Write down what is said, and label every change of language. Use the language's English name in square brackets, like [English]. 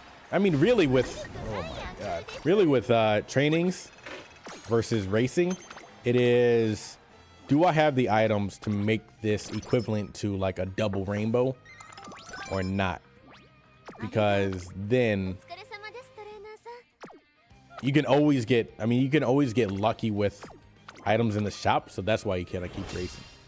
[English] I mean, really with, oh my god, really with trainings versus racing, it is, do I have the items to make this equivalent to like a double rainbow or not? Because then [Japanese] お疲れ様ですトレーナーさん。 [English] you can always get, I mean, you can always get lucky with items in the shop, so that's why you can't keep racing.